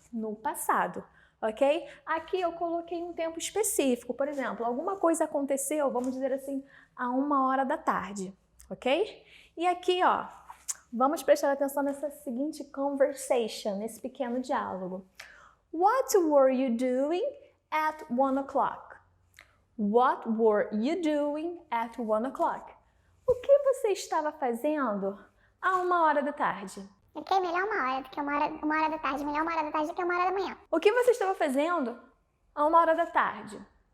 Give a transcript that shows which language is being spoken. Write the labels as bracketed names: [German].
[Portuguese] No passado, ok? Aqui eu coloquei um tempo específico, por exemplo, alguma coisa aconteceu, vamos dizer assim, a 1h da tarde, ok? E aqui, ó, vamos prestar atenção nessa seguinte conversation, nesse pequeno diálogo. [English] What were you doing at 1 o'clock? What were you doing at 1 o'clock? [Portuguese] O que você estava fazendo a 1h da tarde? Ok, melhor 1h do que 1h da tarde, melhor 1h da tarde do que 1h da manhã. O que você estava fazendo a 1h da tarde?